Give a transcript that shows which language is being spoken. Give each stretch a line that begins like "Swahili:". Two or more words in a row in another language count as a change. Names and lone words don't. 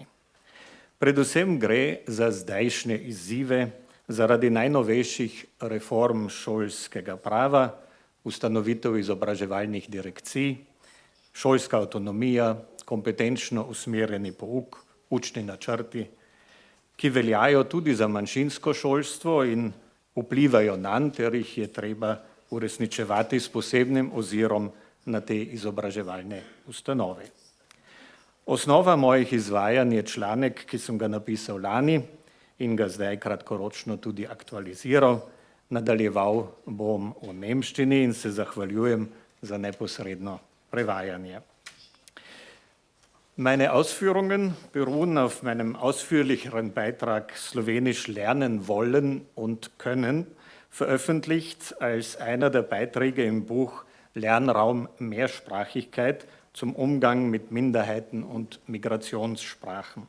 Slovenian: Predvsem gre za zdajšnje izzive zaradi najnovejših reform šolskega prava, ustanovitev izobraževalnih direkcij, šolska avtonomija, kompetenčno usmerjeni pouk, učni načrti, ki veljajo tudi za manjšinsko šolstvo in vplivajo nanj, ter jih je treba uresničevati s posebnim ozirom na te izobraževalne ustanove. Osnova mojih izvajanj je članek, ki sem ga napisal lani in ga zdaj kratkoročno tudi aktualiziral. Nadaljeval bom v nemščini in se zahvaljujem za neposredno prevajanje.
German: Meine Ausführungen beruhen auf meinem ausführlicheren Beitrag Slowenisch lernen wollen und können, veröffentlicht als einer der Beiträge im Buch Lernraum Mehrsprachigkeit zum Umgang mit Minderheiten und Migrationssprachen.